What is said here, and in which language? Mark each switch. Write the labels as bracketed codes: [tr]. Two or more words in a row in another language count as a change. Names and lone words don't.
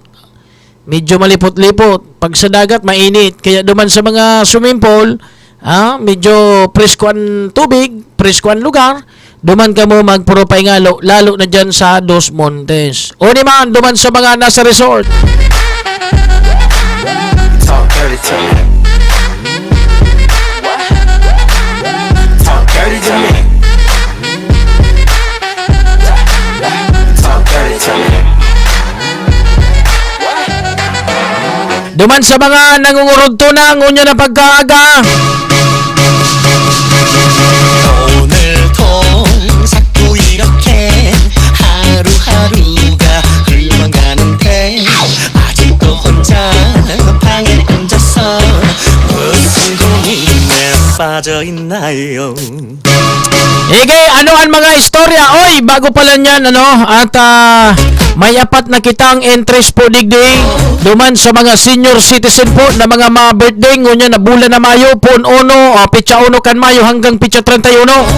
[bik] Medyo malipot-lipot, pag sa dagat mainit, kaya duman sa mga [en] swimming pool, [bik] medyo presko ang tubig, presko ang lugar, duman ka mo magpuropay ngalo, lalo na dyan sa Dos Montes. O di man, duman sa mga nasa resort. [en] Talk dirty to me. Talk dirty to me. Talk dirty to me. [bik] Duman sa mga nangungurugto na ngunya na pagkaaga. [ko] 오늘도 자꾸 이렇게 하루하루가 흘러가는데 아직도 혼자 방에 앉아서 무슨 고민에 빠져있나요. [bik] Ige, ano ang mga istorya? Oy, bago pala niyan, at may apat na kitang entries po digdi. Duman sa mga [en] senior citizen [bik] po na mga birthday ngunya na bulan na Mayo, pun 1, pitsa 1 kan Mayo hanggang pitsa 31.